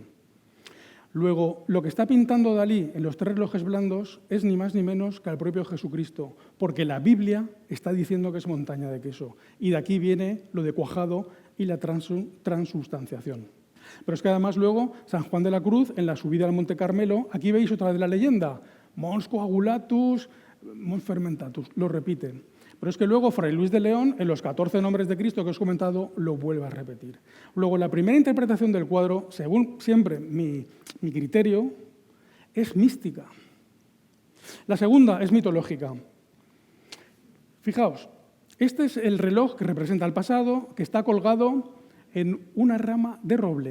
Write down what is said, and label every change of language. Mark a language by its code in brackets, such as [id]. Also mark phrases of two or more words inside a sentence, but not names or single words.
[es] Luego, lo que está pintando Dalí en los 3 relojes blandos es ni más ni menos que al propio Jesucristo, porque la Biblia está diciendo que es montaña de queso. Y de aquí viene lo de cuajado y la transubstanciación. Pero es que además luego, San Juan de la Cruz, en la subida al Monte Carmelo, aquí veis otra vez la leyenda, [la] mons coagulatus, mons fermentatus, [es] lo repiten. Pero es que luego Fray Luis de León, en los 14 nombres de Cristo que os he comentado, lo vuelve a repetir. Luego, la primera interpretación del cuadro, según siempre mi criterio, es mística. La segunda es mitológica. Fijaos, este es el reloj que representa el pasado, que está colgado en una rama de roble.